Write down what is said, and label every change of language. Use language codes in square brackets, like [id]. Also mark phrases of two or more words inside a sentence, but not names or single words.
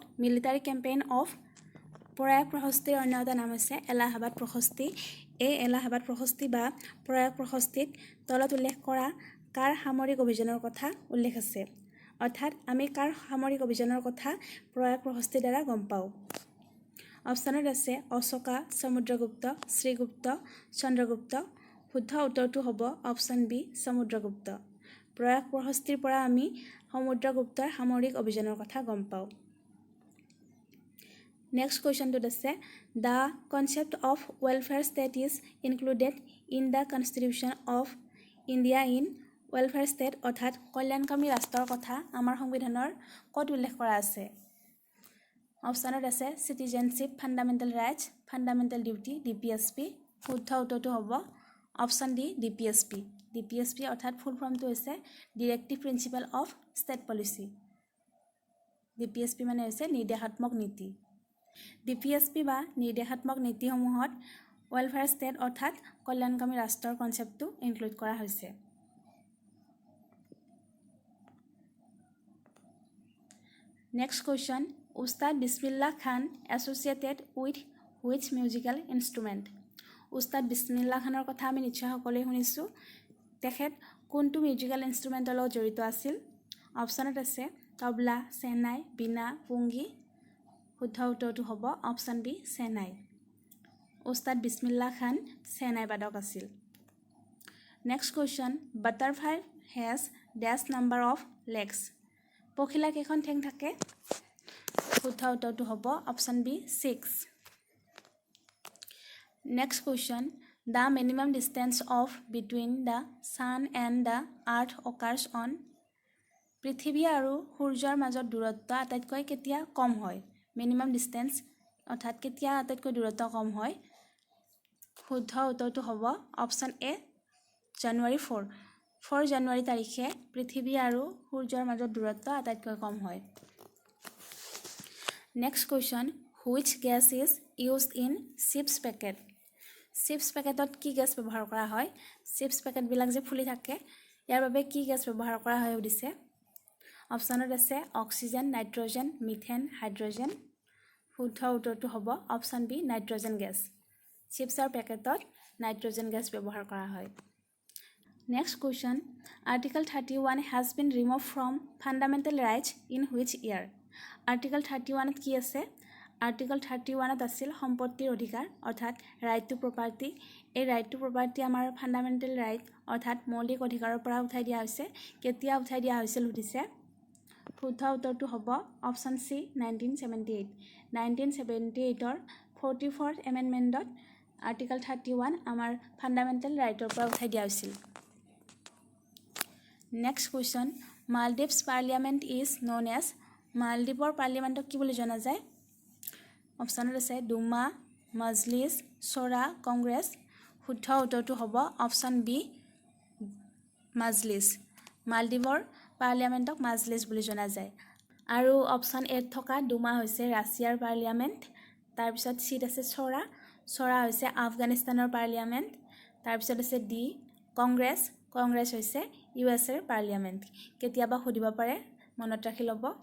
[en] military campaign of [as] প্ৰয়াগ প্ৰহস্তিৰ অন্য এটা নাম আছে এলাহাবাদ প্ৰহস্তি এই এলাহাবাদ প্ৰহস্তি বা প্ৰয়াগ প্ৰহস্তিত তলত উল্লেখ কৰা কাৰ সামৰিক অভিযানৰ কথা উল্লেখ আছে অৰ্থাৎ আমি কাৰ সামৰিক অভিযানৰ কথা প্ৰয়াগ প্ৰহস্তিৰ দ্বাৰা গম পাও অপচনত আছে অশোকা সমুদ্ৰগুপ্ত শ্ৰীগুপ্ত চন্দ্ৰগুপ্ত শুদ্ধ উত্তৰটো হ'ব অপচন বি সমুদ্ৰগুপ্ত প্ৰয়াগ প্ৰহস্তিৰ পৰা আমি সমুদ্ৰগুপ্তৰ সামৰিক অভিযানৰ কথা গম পাও [en] next questionটো আছে the concept of welfare state is included in the constitution of India in welfare [as] ষ্টেট অৰ্থাৎ কল্যাণকামী ৰাষ্ট্ৰৰ কথা আমাৰ সংবিধানৰ ক'ত উল্লেখ কৰা আছে অপচনত আছে [en] citizenship fundamental rights fundamental duty DPSP [as] শুদ্ধ উত্তৰটো হ'ব অপচন ডি ডিপিএসপি অৰ্থাৎ [en] full formটো [as] হৈছে [en] directive principle of state policy DPSP [as] মানে হৈছে নিৰ্দেশাত্মক নীতি ডিপিএসপি বা নিৰ্দেশাত্মক নীতিসমূহত [en] welfare state [as] অৰ্থাৎ কল্যাণকামী ৰাষ্ট্ৰৰ কনসেপ্টটো ইনক্লুড কৰা হৈছে [en] Next question Ustad Bismillah Khan associated with which musical instrument Ustad Bismillah Khanor [as] কথা আমি নিশ্চয় সকলোৱে শুনিছো তেখেত কোনটো [en] musical instrumentৰ [as] লগত জড়িত আছিল অপচনত আছে তবলা সেনাই বিনা পুংগি শুদ্ধ উত্তৰটো হ'ব অপচন বি সেনাই উস্তাদ বিসমিল্লাহ খান সেনাই বাদক আছিল [en] next question butterfly has dash number of legs [as] পখিলা কেখন ঠেং থাকে শুদ্ধ উত্তৰটো হ'ব অপচন বি 6 [en] next question the minimum distance of between the sun and the earth occurs on [as] পৃথিৱী আৰু সূৰ্যৰ মাজৰ দূৰত্ব আটাইতকৈ কেতিয়া কম হয় [en] minimum distance [as] অৰ্থাৎ কেতিয়া আটাইতকৈ দূৰত্ব কম হয় শুদ্ধ উত্তৰটো হ'ব অপচন এ জানুৱাৰী 4 জানুৱাৰী তাৰিখে পৃথিৱী আৰু সূৰ্যৰ মাজৰ দূৰত্ব আটাইতকৈ কম হয় [en] next question which gas is used in chips [as] পেকেটত কি গ্যাস ব্যৱহাৰ কৰা হয় চিপছ পেকেট বিলাক যে ফুলি থাকে ইয়াৰ বাবে কি গ্যাস ব্যৱহাৰ কৰা হয় উদিছে অপচনত আছে অক্সিজেন নাইট্ৰজেন মিথেন হাইড্ৰজেন শুদ্ধ উত্তৰটো হ'ব অপচন বি নাইট্ৰজেন গ্যাস চিপছৰ পেকেটত নাইট্ৰজেন গ্যাস ব্যৱহাৰ কৰা হয় [en] Next question Article 31 has been removed from fundamental rights in which year [as] Article 31 ত কি আছে Article 31 ত আছিল সম্পত্তিৰ অধিকাৰ অৰ্থাৎ [en] right to property [as] এই [en] right to property [as] আমাৰ [en] fundamental right [as] অৰ্থাৎ মৌলিক অধিকাৰৰ পৰা উঠাই দিয়া হৈছে কেতিয়া উঠাই দিয়া হৈছিল সুধিছে শুদ্ধ উত্তৰটো হ'ব অপচন সি 1978 ৰ [en] 44th amendmentত [as] Article 31 আমাৰ [en] fundamental rightৰ [as] পৰা উঠাই দিয়া হৈছিল [en] Next question Maldives parliament is known as [as] Maldives parliament কি বুলি জনা যায় অপচনত আছে দুমা মজলিস সোৰা কংগ্ৰেছ শুদ্ধ উত্তৰটো হ'ব অপচন বি মজলিস মালদ্বীপৰ পাৰ্লিয়ামেন্টক মাজলিস বুলি জনা যায় আৰু অপশ্যন এত থকা দুমা হৈছে ৰাছিয়াৰ পাৰ্লিয়ামেণ্ট তাৰপিছত চিট আছে চৰা হৈছে আফগানিস্তানৰ পাৰ্লিয়ামেণ্ট তাৰপিছত আছে ডি কংগ্ৰেছ হৈছে ইউএছএৰ পাৰ্লিয়ামেণ্ট কেতিয়াবা সুধিব পাৰে মনত ৰাখি ল'ব